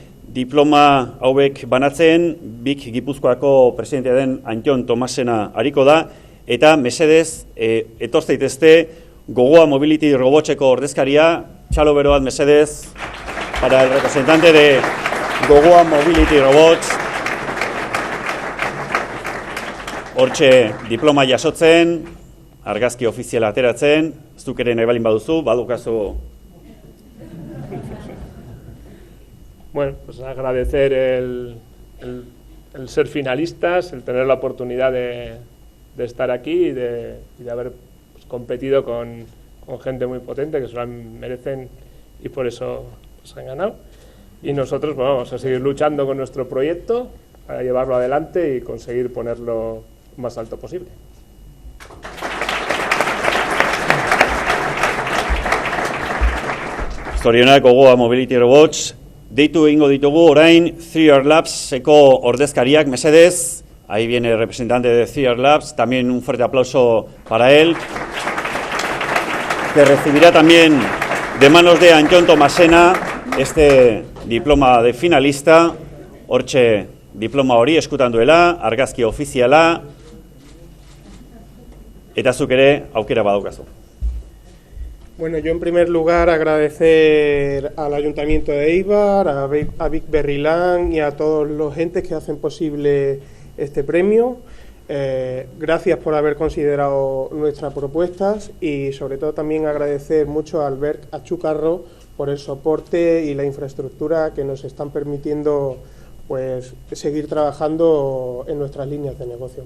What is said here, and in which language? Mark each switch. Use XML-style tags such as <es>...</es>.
<eu>Diploma hauek banatzen, Bik Gipuzkoako presidentea den Antion Tomasena ariko da, eta mesedez, etor zaitezte, Gogoa Mobility Robotseko ordezkaria, txalo beroat mesedez,</eu> <es>para el representante de Gogoa Mobility Robots.</es> <eu>Hortxe diploma jasotzen, argazki ofiziala ateratzen, zuk ere nahi balin baduzu, badukazu.</eu> <es>Bueno, pues agradecer el ser finalistas, el tener la oportunidad de estar aquí y de haber pues, competido con gente muy potente que se lo merecen y por eso han ganado. Y nosotros bueno, vamos a seguir luchando con nuestro proyecto para llevarlo adelante y conseguir ponerlo lo más alto posible.</es> <eu>Zorionak Gogoa Mobility Robots, deitu egingo ditugu orain 3R Labs-eko ordezkariak mesedez.</eu> <es>Ahí viene el representante de 3R Labs, también un fuerte aplauso para él, que recibirá también de manos de Antion Tomasena este diploma de finalista.</es> <eu>Hortxe diploma hori eskutan duela, argazki ofiziala, eta zuk ere aukera badaukazu.</eu> <es>Bueno, yo en primer lugar agradecer al Ayuntamiento de Eibar, a Vic Berrilán y a todos los entes que hacen posible este premio. Gracias por haber considerado nuestras propuestas y sobre todo también agradecer mucho a Albert Achucarro por el soporte y la infraestructura que nos están permitiendo pues, seguir trabajando en nuestras líneas de negocio.</es>